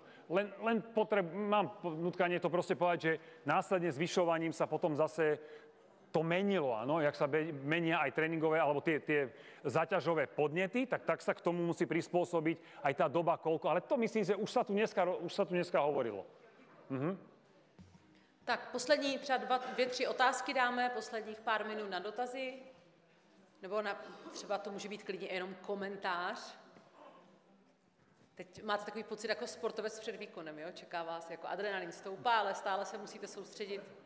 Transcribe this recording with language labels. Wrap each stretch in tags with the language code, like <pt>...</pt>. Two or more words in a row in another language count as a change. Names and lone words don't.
<sk>Mám nutkanie to proste povedať, že následne zvyšovaním sa potom zase to menilo, áno, jak sa menia aj tréningové, alebo tie záťažové podnety, tak sa k tomu musí prispôsobiť aj tá doba koľko. Ale to myslím, že už sa tu dneska hovorilo.</sk> <cs>Tak poslední třeba 2-3 otázky dáme, posledních pár minut na dotazy. Nebo třeba to může být klidně jenom komentář. Teď máte takový pocit jako sportovec před výkonem, jo? Čeká vás jako adrenalin stoupá, ale stále se musíte soustředit.</cs>